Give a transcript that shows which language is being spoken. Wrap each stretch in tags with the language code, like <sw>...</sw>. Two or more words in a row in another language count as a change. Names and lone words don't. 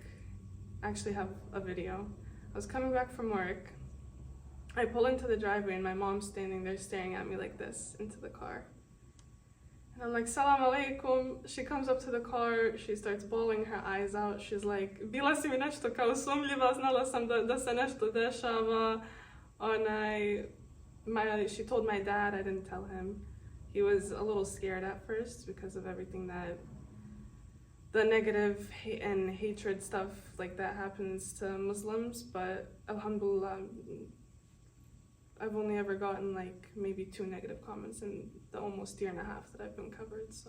<en>I actually have a video. I was coming back from work. I pull into the driveway and my mom's standing there staring at me like this into the car. And I'm like,</en> <ar>سلام عليكم.</ar> <en>She comes up to the car, she starts bawling her eyes out. She's like,</en> <bs>bila si mi nešto kao sumljiva, znala sam da se nešto dešava.</bs> <en>She told my dad, I didn't tell him. He was a little scared at first because of everything that, the negative and hatred stuff like that happens to Muslims, but alhamdulillah, I've only ever gotten like maybe 2 negative comments in the almost year and a half that I've been covered, so.</en>